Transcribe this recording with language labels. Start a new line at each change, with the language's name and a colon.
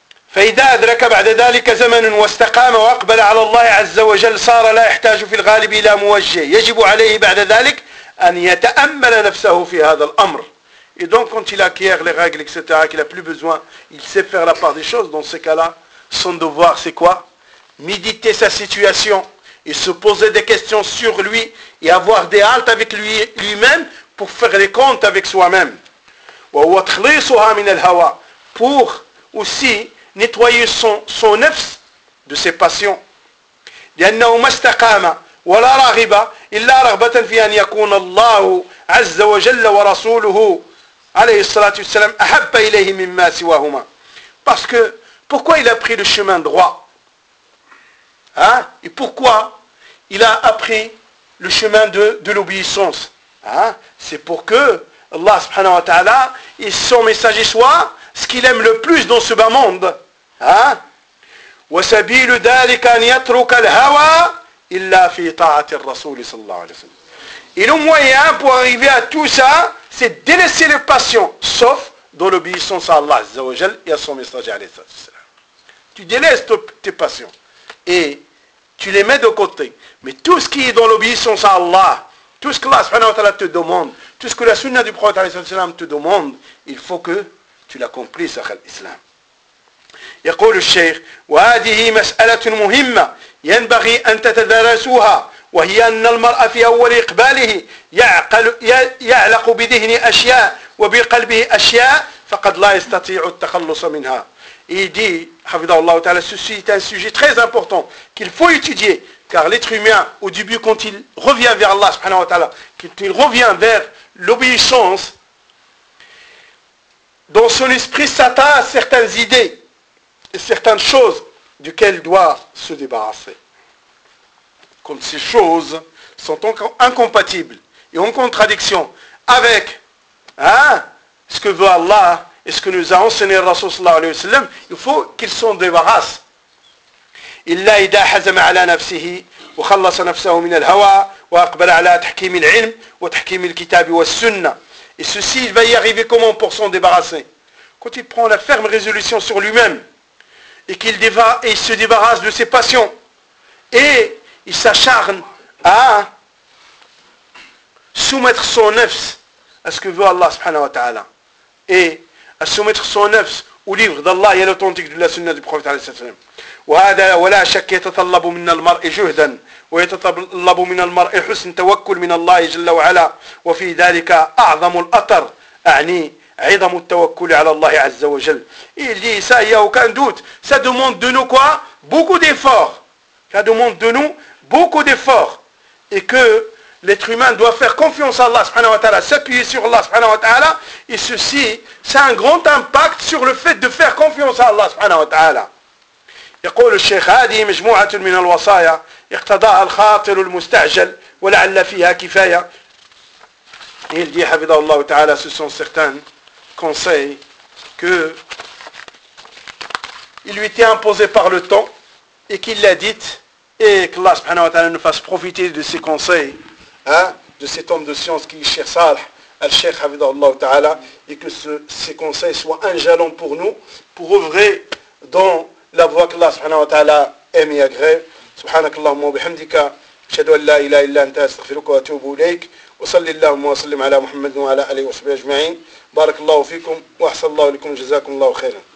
Arabic: فإذا أدرك بعد ذلك زمن واستقام وأقبل على الله عز وجل صار لا يحتاج في الغالب إلى موجه يجب عليه بعد ذلك أن يتأمل نفسه في هذا الأمر.
French: Et donc quand il acquiert les règles, etc., qu'il n'a plus besoin, il sait faire la part des choses, dans ce cas-là, son devoir c'est quoi? Méditer sa situation et se poser des questions sur lui et avoir des haltes avec lui-même pour faire les comptes avec soi-même. Pour aussi nettoyer son nefs de ses passions.
Arabic: لأنه ما استقام ولا راغب إلا رغبة في أن يكون الله عز وجل ورسوله عليه الصلاة والسلام أحب إليه مما سواهما.
French: Parce que pourquoi il a pris le chemin droit? Hein? Et pourquoi il a appris le chemin de l'obéissance? Hein? C'est pour que Allah subhanahu wa ta'ala et son messager soient ce qu'il aime le plus dans ce bas monde. Hein? Et le moyen pour arriver à tout ça, c'est délaisser les passions, sauf dans l'obéissance à Allah azza wa jal et à son messager. Tu délaisses tes passions et tu les mets de côté. Mais tout ce qui est dans l'obéissance à Allah, tout ce que Allah subhanahu wa ta'ala te demande, tout ce que la sunna du prophète sallallahu alayhi wa sallam te demande, il faut que tu l'accomplisses à l'islam.
Arabic: يقول الشيخ وهذه مسألة مهمة ينبغي أن تتدرسوها وهي أن المرء في أول إقباله يعلق بذهنه أشياء وبقلبه أشياء فقد لا يستطيع التخلص منها.
French: Il dit,
Arabic: حفظه الله تعالى,
French: ceci est un sujet très important qu'il faut étudier. Car l'être humain, au début, quand il revient vers Allah subhanahu wa ta'ala, quand il revient vers l'obéissance, dans son esprit s'attache à certaines idées et certaines choses duquel doit se débarrasser. Quand ces choses sont incompatibles et en contradiction avec ce que veut Allah et ce que nous a enseigné le Rasoul sallallahu alayhi wa sallam, il faut qu'ils s'en débarrassent.
Arabic: إلا إذا حزم على نفسه وخلص نفسه من الهوى وأقبل على تحكيم العلم وتحكيم الكتاب والسنة.
French: Et ceci, il va y arriver comment pour s'en débarrasser? Quand il prend la ferme résolution sur lui-même et qu'il se débarrasse de ses passions et il s'acharne à soumettre son nefs à ce que veut Allah subhanahu wa ta'ala et à soumettre son nefs au livre d'Allah et à l'authentique de la sunna du prophète sallallahu alayhi wa sallam.
Arabic: وهذا ولا شك يتطلب من المرء جهدا ويتطلب من المرء حسن توكل من الله جل وعلا وفي ذلك أعظم الأطر أعني عظم التوكل على الله عز وجل.
French: Il dit ça, il y a aucun doute, ça demande de nous quoi? Beaucoup d'efforts. Ça demande de nous beaucoup d'efforts. Et que l'être humain doit faire confiance à Allah subhanahu wa ta'ala, s'appuyer sur Allah subhanahu wa ta'ala, et ceci, c'est un grand impact sur le fait de faire confiance à Allah subhanahu wa ta'ala.
Arabic: يقول الشيخ هذه مجموعة من الوصايا اقتضاها الخاطر المستعجل ولعل فيها كفاية.
French: Il dit,
Arabic: حفظه الله تعالى,
French: ce sont certains conseils que il lui était imposé par le temps et qu'il l'a dit et que Allah subhanahu wa ta'ala nous fasse profiter de ces conseils, hein, de cet homme de science qui est Cheikh Saleh al-Sheikh Hafidhahullah Ta'ala, et que ces conseils soient un jalon pour nous, pour œuvrer dans la voie qu'Allah subhanahu wa ta'ala aime et agrée.
Arabic: سبحانك اللهم وبحمدك اشهد ان لا اله الا انت استغفرك واتوب اليك وصلى اللهم وسلم على محمد وعلى اله وصحبه اجمعين بارك الله فيكم واحسن الله لكم جزاكم الله خيرا.